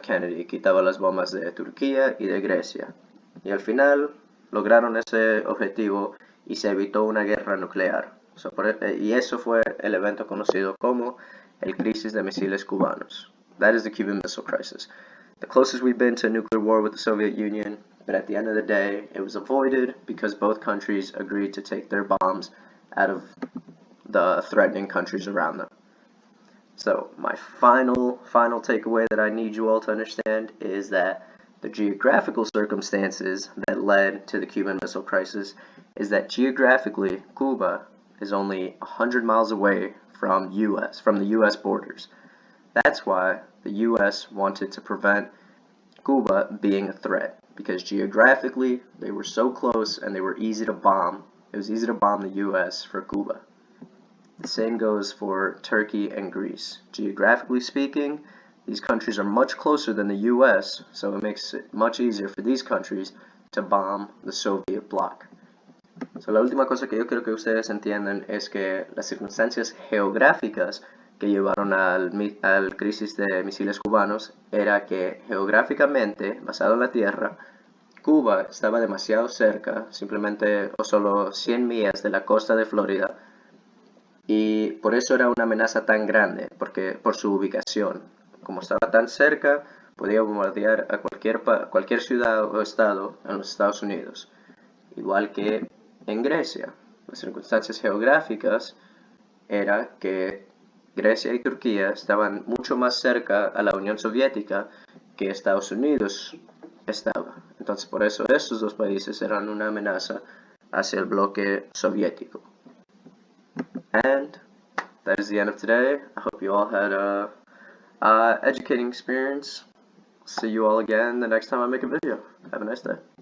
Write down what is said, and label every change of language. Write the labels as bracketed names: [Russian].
[Spanish] Kennedy quitaban las bombas de Turquía y de Grecia. Y al final lograron ese objetivo y se evitó una guerra nuclear. Y eso fue el evento conocido como el crisis de misiles cubanos. [English] That is the Cuban Missile Crisis. the closest we've been to a nuclear war with the Soviet Union, but at the end of the day, it was avoided because both countries agreed to take their bombs out of the threatening countries around them. So my final takeaway that I need you all to understand is that the geographical circumstances that led to the Cuban Missile Crisis is that geographically, Cuba is only 100 miles away from the US borders. That's why the US wanted to prevent Cuba being a threat, because geographically they were so close and they were easy to bomb. It was easy to bomb the US for Cuba. The same goes for Turkey and Greece. Geographically speaking, these countries are much closer than the US, so it makes it much easier for these countries to bomb the Soviet bloc. [Spanish] So la última cosa que yo quiero que ustedes entiendan es que las circunstancias geográficas que llevaron al crisis de misiles cubanos era que geográficamente, basado en la Tierra, Cuba estaba demasiado cerca, simplemente o solo 100 millas de la costa de Florida, y por eso era una amenaza tan grande, porque por su ubicación. Como estaba tan cerca, podía bombardear a cualquier ciudad o estado en los Estados Unidos. Igual que en Grecia. Las circunstancias geográficas era que Grecia y Turquía estaban mucho más cerca a la Unión Soviética que Estados Unidos estaba. Entonces por eso esos dos países eran una amenaza hacia el bloque soviético. [English] And that is the end of today. I hope you all had a educating experience. See you all again the next time I make a video. Have a nice day.